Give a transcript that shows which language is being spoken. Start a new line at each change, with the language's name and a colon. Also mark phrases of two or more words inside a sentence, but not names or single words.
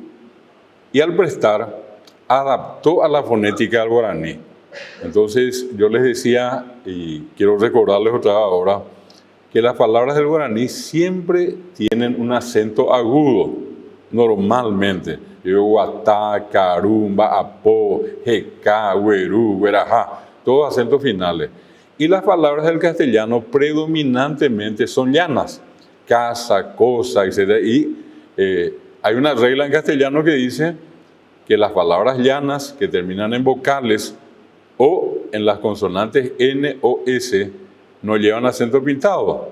Spanish: Y al prestar, adaptó a la fonética del guaraní. Entonces yo les decía, y quiero recordarles otra vez ahora, que las palabras del guaraní siempre tienen un acento agudo, normalmente. Yo digo
Guarani: guatá, carumba, apó, jecá, güerú, güerajá,
Spanish: todos acentos finales. Y las palabras del castellano predominantemente son llanas, casa, cosa, etc. Y hay una regla en castellano que dice que las palabras llanas que terminan en vocales o en las consonantes N o S no llevan acento pintado.